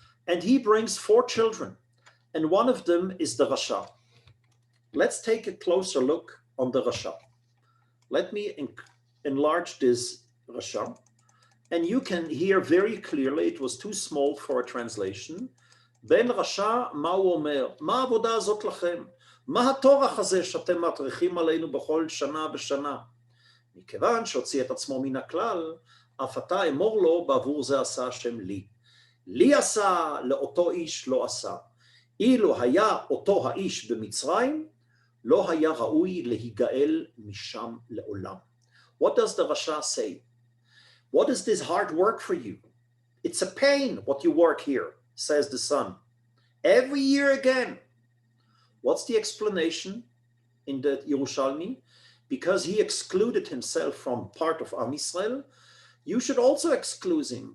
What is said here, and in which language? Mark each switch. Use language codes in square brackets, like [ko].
[en] And he brings 4 children, and one of them is the Rasha. Let's take a closer look on the Rasha. Let me enlarge this Rasha, and you can hear very clearly, it was too small for a translation. [he] Ben Rasha, מה הוא אומר? מה העבודה הזאת לכם? מה הטורח הזה שאתם מטריחים עלינו בכל שנה ושנה? מכיוון שהוציא את עצמו מן הכלל, אף אתה אמור לו, בעבור זה עשה השם לי. לי עשה, לאותו איש לא עשה. אילו היה אותו האיש במצרים, לא היה ראוי להיגאל משם לעולם. [en] What does the Rasha say? What is this hard work for you? It's a pain what you work here, says the son. Every year again. What's the explanation in the Yerushalmi? Because he excluded himself from part of Am Yisrael, you should also exclude him.